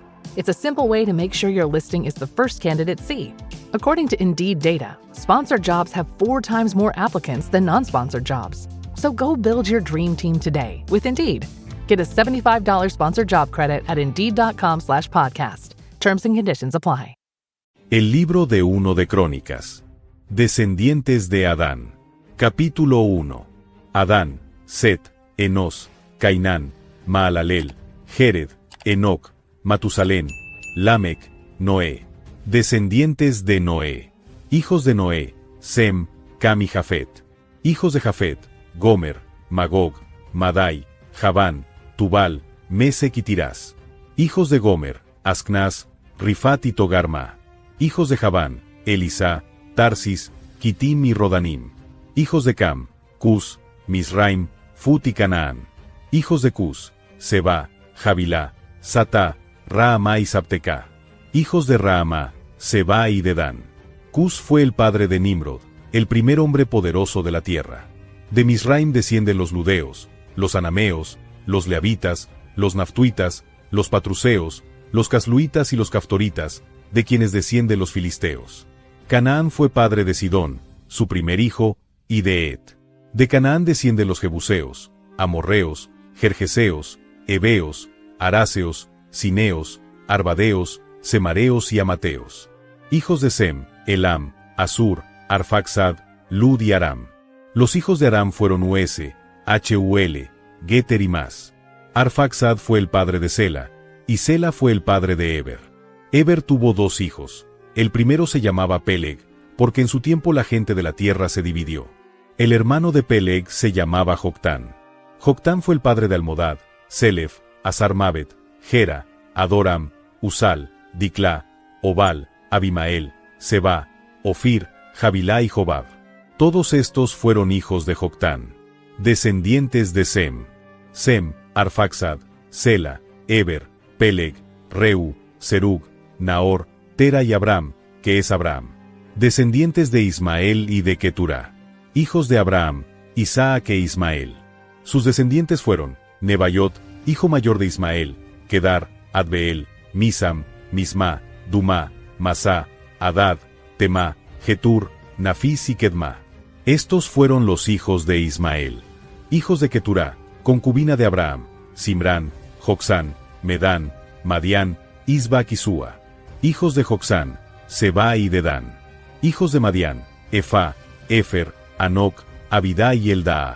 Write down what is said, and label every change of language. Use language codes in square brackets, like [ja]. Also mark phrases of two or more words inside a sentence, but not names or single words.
[en] It's a simple way to make sure your listing is the first candidates see. According to Indeed data, sponsored jobs have 4 times more applicants than non-sponsored jobs. So go build your dream team today with Indeed. Get a $75 sponsored job credit at Indeed.com/podcast. Terms and conditions apply. [es] El libro de 1 de Crónicas. Descendientes de Adán. Capítulo 1. Adán, Set, Enos, Cainán, Maalalel, Jered, Enoc, Matusalén, Lamec, Noé. Descendientes de Noé. Hijos de Noé, Sem, Cam y Jafet. Hijos de Jafet, Gomer, Magog, Madai, Javán, Tubal, Mesec y Tirás. Hijos de Gomer, Ascnaz, Rifat y Togarma. Hijos de Javán, Elisá, Tarsis, Kitim y Rodanim. Hijos de Cam, Cus, Misraim, Fut y Canaán. Hijos de Cus, Seba, Javilá, Satá, Raamá y Sabtecá. Hijos de Raamá, Seba y Dedán. Cus fue el padre de Nimrod, el primer hombre poderoso de la tierra. De Misraim descienden los ludeos, los anameos, los leavitas, los naftuitas, los patruseos, los casluitas y los caftoritas, de quienes descienden los filisteos. Canaán fue padre de Sidón, su primer hijo, y de Et. De Canaán descienden los jebuseos, amorreos, jerjeseos, heveos, araseos, sineos, arbadeos, semareos y amateos. Hijos de Sem, Elam, Asur, Arfaxad, Lud y Aram. Los hijos de Aram fueron Uese, Hul, Geter y Mas. Arfaxad fue el padre de Sela, y Sela fue el padre de Eber. Eber tuvo 2 hijos. El primero se llamaba Peleg, porque en su tiempo la gente de la tierra se dividió. El hermano de Peleg se llamaba Joctán. Joctán fue el padre de Almodad, Selef, Asarmavet, Gera, Adoram, Usal, Diclá, Obal, Abimael, Seba, Ofir, Javilá y Jobab. Todos estos fueron hijos de Joctán. Descendientes de Sem. Sem, Arfaxad, Sela, Eber, Peleg, Reu, Serug, Nahor, Tera y Abram, que es Abraham. Descendientes de Ismael y de Keturá. Hijos de Abraham, Isaac e Ismael. Sus descendientes fueron Nebaiot, hijo mayor de Ismael, Kedar, Adbeel, Misam, Misma, Dumá, Masá, Adad, Temá, Getur, Nafis y Kedma. Estos fueron los hijos de Ismael. Hijos de Keturá, concubina de Abraham, Simrán, Joxán, Medán, Madián, Isbac y Súa. Hijos de Joxán, Seba y Dedán. Hijos de Madián, Efá, Efer, Anoc, Abidá y Eldaa.